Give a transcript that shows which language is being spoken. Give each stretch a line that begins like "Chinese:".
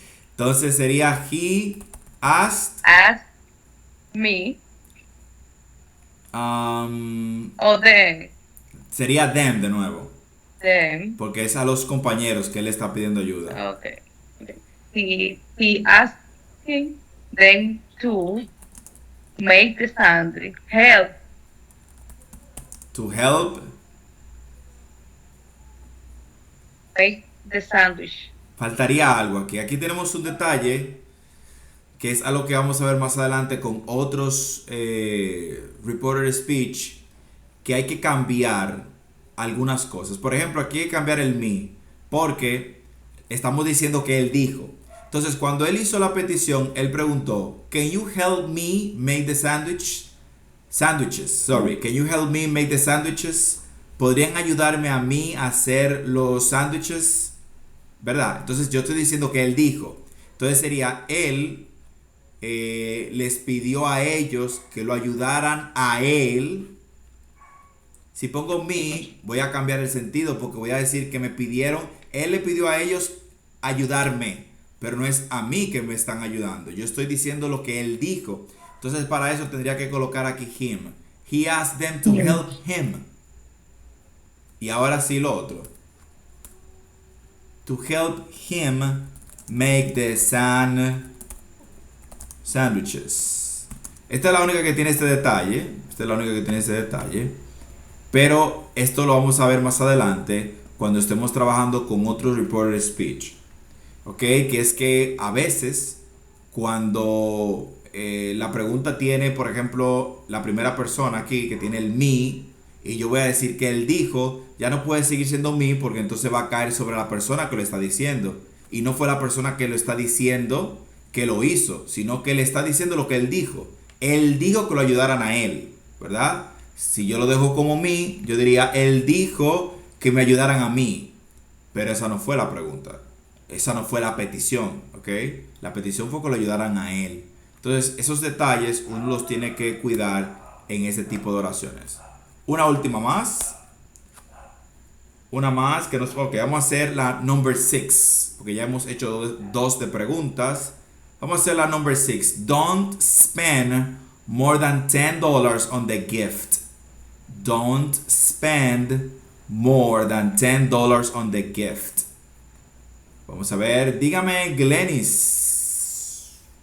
Spanish: Entonces sería
English: he asked asked me, or
Spanish: sería them de nuevo.
English: them.
Spanish: Porque es a los compañeros que él está pidiendo ayuda.
English: Okay. He asked them to make the sandwich. Help To help. make the sandwich.
Spanish: Faltaría algo aquí. Aquí tenemos un detalle que es algo que vamos a ver más adelante con otros reported speech, que hay que cambiar algunas cosas. Por ejemplo, aquí hay que cambiar el me, porque estamos diciendo que él dijo. Entonces, cuando él hizo la petición, él preguntó,
English: "Can you help me make the sandwiches? Sorry, can you help me make the sandwiches?
Spanish: ¿Podrían ayudarme a mí a hacer los sándwiches?" ¿Verdad? Entonces yo estoy diciendo que él dijo. Entonces sería él les pidió a ellos que lo ayudaran a él. Si pongo me, voy a cambiar el sentido porque voy a decir que me pidieron, él le pidió a ellos ayudarme, pero no es a mí que me están ayudando. Yo estoy diciendo lo que él dijo. Entonces para eso tendría que colocar aquí him.
English: He asked them to help him.
Spanish: Y ahora sí lo otro.
English: To help him make the sandwiches.
Spanish: Esta es la única que tiene este detalle. Pero esto lo vamos a ver más adelante cuando estemos trabajando con otro reported speech. ¿Ok? Que es que a veces cuando la pregunta tiene, por ejemplo, la primera persona aquí que tiene el me, y yo voy a decir que él dijo, ya no puede seguir siendo me porque entonces va a caer sobre la persona que lo está diciendo. Y no fue la persona que lo está diciendo que lo hizo, sino que le está diciendo lo que él dijo. Él dijo que lo ayudaran a él, ¿verdad? Si yo lo dejo como me, yo diría, él dijo que me ayudaran a mí. Pero esa no fue la pregunta. Esa no fue la petición, ¿ok? La petición fue que lo ayudaran a él. Entonces, esos detalles uno los tiene que cuidar en ese tipo de oraciones. Una última más. Una más que nos... Ok, vamos a hacer la number 6. Porque ya hemos hecho dos de preguntas. Vamos a hacer la number 6.
English: Don't spend more than $10 on the gift. Don't spend more than $10 on the gift.
Spanish: Vamos a ver. Dígame, Glenis.